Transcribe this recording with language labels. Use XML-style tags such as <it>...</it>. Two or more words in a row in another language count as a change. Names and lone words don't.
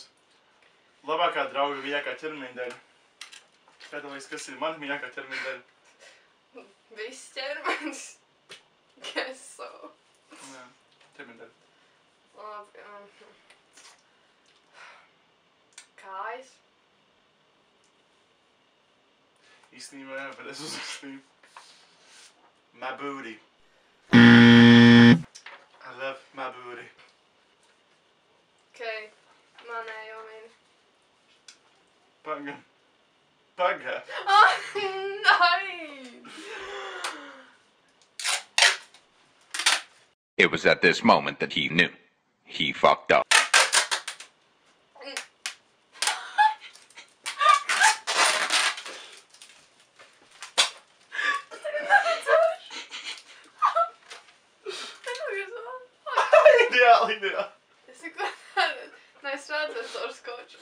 <lv>Labākā drauga mīļākā ķermeņa daļa. Kā tev liekas, kas ir mana mīļākā ķermeņa daļa? Viss ķermenis.</lv> <en>Guess so.</en> <lv>Jā, ķermeņa daļa. Labi. Kājas. Īstenībā jā, bet es uzrakstīju.</lv> <en>My booty. I love my booty.</en> <lv>Okei. Manējo mini. Paga. Nein!</lv> <en>It was at this moment that he knew. He fucked up.</en> <lv>Ideāli. Es neko tādu. Nē, es redzēju to skoču.</lv>